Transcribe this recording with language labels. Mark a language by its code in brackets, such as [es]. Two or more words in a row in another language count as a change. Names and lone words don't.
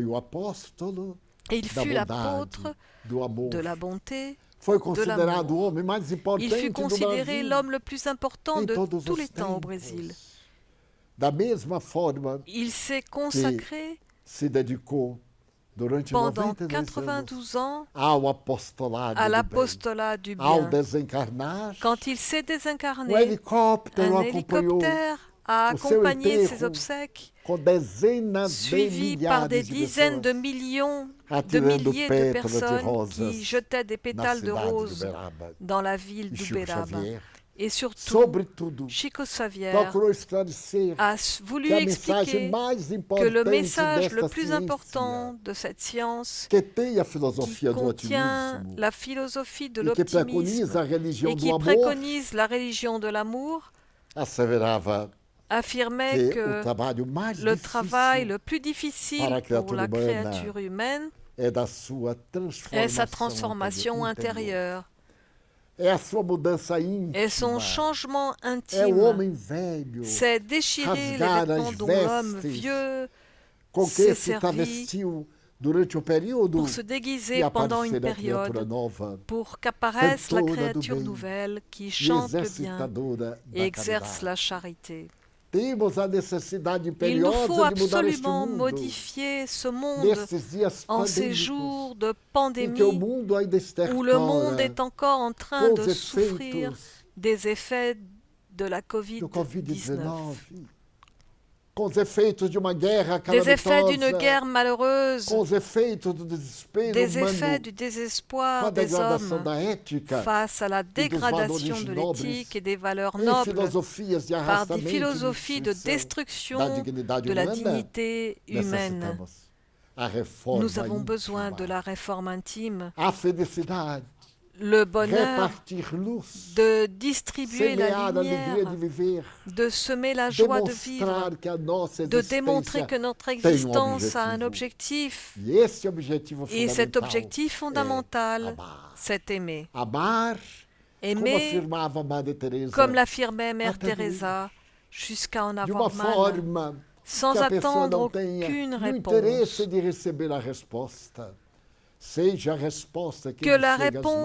[fr] Et il fut l'apôtre de la bonté, de l'amour. Il fut considéré l'homme le plus important de tous les temps au Brésil. Il s'est consacré [pt] durante [fr] pendant 92 92 ans [pt] ao apostolado [fr] à [pt] do bem. [fr] l'apostolat du [pt] Ao [fr] bien. [pt] desencarnar, [fr] Quand il s'est [pt] o [fr] désincarné, [pt] helicóptero [fr] un [pt] acompanhou [fr] hélicoptère a [pt] o seu [fr] accompagné ses [pt] enterro [fr] obsèques, [pt] com dezenas de [fr] suivi par des [pt] milhares de [fr] dizaines de [pt] pessoas [fr] millions de [pt] atirando [fr] milliers de [pt] pétalas de [fr] personnes [pt] rosas [fr] qui jetaient des [pt] na [fr] pétales de [pt] cidade de [fr] roses [pt] Uberaba. [fr] dans la ville [pt] E Chico [fr] d'Uberaba. [pt] Xavier, [fr] Et surtout, [pt] sobretudo, [fr] Chico Xavier [pt] procurou esclarecer a que [fr] voulu [pt] a mensagem [fr] expliquer [pt] mais [fr] que le [pt] importante [fr] message le [pt] desta [fr] plus [pt] ciência, [fr] important de cette science [pt] que tem a [fr] qui [pt] filosofia do [fr] contient [pt] otimismo [fr] la philosophie de [pt] e que preconiza [fr] l'optimisme [pt] a religião [fr] et [pt] do [fr] qui [pt] amor, [fr] préconise la religion de l'amour, [pt] asseverava [fr] affirmait [pt] que o [fr] que [pt] trabalho mais [fr] le travail [pt] difícil [fr] le plus difficile [pt] para a [fr] pour [pt] criatura [fr] la [pt] humana [fr] créature humaine [pt] é da sua [fr] est sa [pt] transformação [fr] transformation intérieure. intérieure, [pt] É a sua mudança íntima. [fr] est son changement [pt] É o [fr] intime, [pt] homem velho [fr] c'est déchirer les [pt] rasgar [fr] vêtements [pt] as [fr] dont l'homme [pt] vestes [fr] vieux [pt] com que [fr] s'est [pt] se [fr] servi [pt] travestiu durante o período [fr] pour se [pt] e [fr] déguiser pendant une [pt] aparecer a criatura [fr] période, [pt] nova, [fr] pour qu'apparaisse la [pt] cantora do [fr] créature [pt] bem [fr] nouvelle qui [pt] e [fr] chante le bien [pt] exercitadora [fr] et [pt] da [fr] exerce la [pt] caridade. [fr] charité. [pt] Temos a necessidade [fr] Il nous faut [pt] imperiosa de mudar este [fr] absolument [pt] mundo [fr] modifier ce monde [pt] nesses dias [fr] en ces [pt] pandêmicos [fr] jours de [pt] em que o [fr] pandémie [pt] mundo ainda [fr] où le monde est [pt] estertora [fr] encore en train [pt] com [fr] de [pt] os [fr] souffrir [pt] efeitos [fr] des effets de la [pt] do [fr] Covid-19, [pt] Covid-19, com os efeitos de uma guerra [fr] des effets d'une [pt] calamitosa, [fr] guerre malheureuse, [pt] com os efeitos do desespero [fr] des [pt] humano, [fr] effets du [pt] com [fr] désespoir [pt] a [fr] des [pt] degradação [fr] hommes [pt] da ética [fr] face à la dégradation [pt] valores [fr] de [pt] nobres, [fr] l'éthique et des valeurs [pt] em [fr] nobles [pt] filosofias de [fr] par des [pt] arrastamento e [fr] philosophies de [pt] destruição da [fr] destruction [pt] dignidade [fr] de la [pt] humana, [fr] dignité humaine. [pt] necessitamos a reforma [fr] Nous avons besoin [pt] íntima, [fr] de la réforme intime, [pt] a felicidade, [fr] le bonheur [pt] repartir luz, [fr] de distribuer la [pt] semear a alegria [fr] lumière, [pt] de viver, [fr] de semer la joie de vivre, [pt] demonstrar que a nossa [fr] de démontrer [pt] existência [fr] que notre [pt] tem [fr] existence a un [pt] objetivo. [fr] objectif. [pt] E esse objetivo [fr] Et cet [pt] fundamental [fr] objectif fondamental, [pt] é amar. [fr] c'est aimer. [pt] Amar, como [fr] Aimer, [pt] afirmava Madre Teresa, [fr] comme l'affirmait Mère [pt] até Teresa, jusqu'à en de uma [fr] avoir mal, [pt] forma [fr] sans [pt] que a pessoa [fr] attendre [pt] não tenha [fr] aucune [pt] o interesse [fr] réponse. [pt] de receber a resposta. Seja a resposta que [fr] Que [pt] lhe [fr] la [pt] chega às mãos,